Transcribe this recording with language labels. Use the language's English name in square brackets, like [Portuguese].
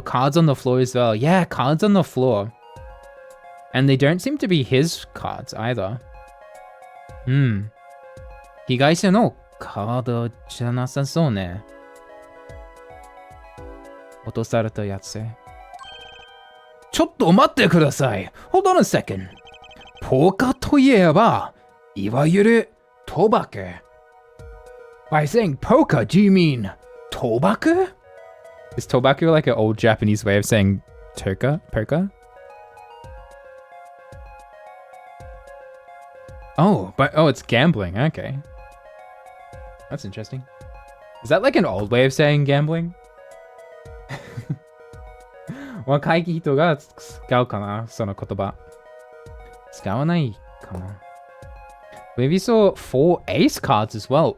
[English] Cards on the floor as well. Yeah, cards on the floor. And they don't seem to be his cards either. [Japanese] 被害者のカードじゃなさそうね。落とされたやつ。ちょっと待ってください。 [English] Hold on a second. [Japanese] ポーカーといえば、いわゆる賭博。 [English] By saying poker, do you mean 賭博? Is 賭博 like an old Japanese way of saying poker? Oh, it's gambling. Okay. That's interesting. Is that like an old way of saying gambling? [Japanese] 若い人が使うかなその言葉。使わないかな [English] Maybe saw 4 ace cards as well.